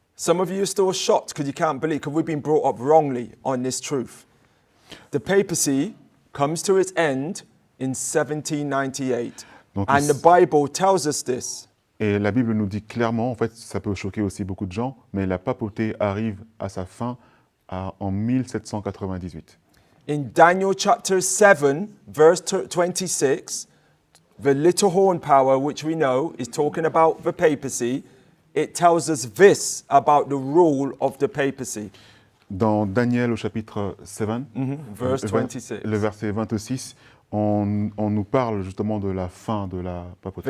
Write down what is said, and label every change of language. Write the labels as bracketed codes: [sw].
[en] Some of you are still shocked because you can't believe, because we've been brought up wrongly on this truth. The papacy comes to its end in 1798. [fr] Donc, [en] And the Bible tells us this. [fr] Et la Bible nous dit clairement, en fait, ça peut choquer aussi beaucoup de gens, mais la papauté arrive à sa fin en 1798. [en] In Daniel chapter 7, verse 26, the little horn power, which we know is talking about the papacy, it tells us this about the rule of the papacy. [fr] Dans Daniel au chapitre 7, [en] Verse 26. [fr] le verset 26, on nous parle justement de la fin de la papauté,